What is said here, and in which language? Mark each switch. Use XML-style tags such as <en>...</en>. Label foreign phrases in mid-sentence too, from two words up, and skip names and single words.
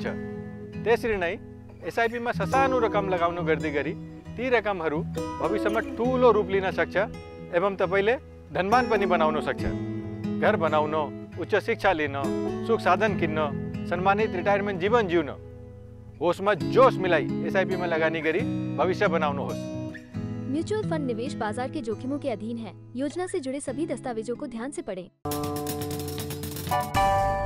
<ne>त्यसरी नै एसआइपीमा ससानो रकम लगाउनु गर्दै गरी ती रकमहरू भविष्यमा ठुलो रूप लिन सक्छ एवं तपाईँले धनवान पनि बनाउन सक्छ। घर बनाउन, उच्च शिक्षा लिन, सुख साधन किन्न, सम्मानित रिटायरमेन्ट जीवन जिउन, होसमा जोश मिलाई एसआइपीमा लगानी गरी भविष्य बनाउनुहोस्।</ne> <hi>म्यूचुअल फंड निवेश बाजार के जोखिमों के अधीन है। योजना से जुड़े सभी दस्तावेजों को ध्यान से पढ़ें।</hi>